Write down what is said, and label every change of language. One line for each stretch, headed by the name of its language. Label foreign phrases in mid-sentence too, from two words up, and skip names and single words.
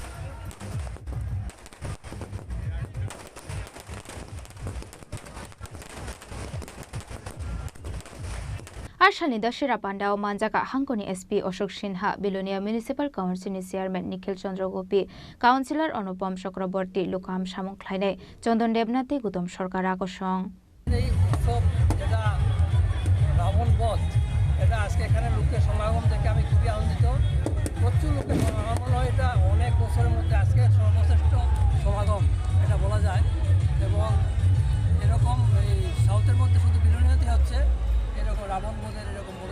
Kok Borok: Arshani Dashira Pandao Manjaka Hankoni SP Ashok Sinha Bilonia
English: Municipal Council Chairman
Kok Borok: Nikhil Chandra Gopi Councillor Anupam Chakraborty Lukam Samung Khlaine Chandon Devnathi Gutom Sarkar akosong
Bangla: রাবণ বধ এটা আজকে এখানে লোকের সমাগম থেকে আমি খুবই আনন্দিত প্রচুর লোকের সমাগম হয় এটা অনেক বছরের মধ্যে আজকে সর্বশ্রেষ্ঠ সমাগম এটা বলা যায় এবং এরকম এই সাউথের মধ্যে শুধু বিলোনিয়াতে হচ্ছে এরকম রাবণ বধের এরকম বড়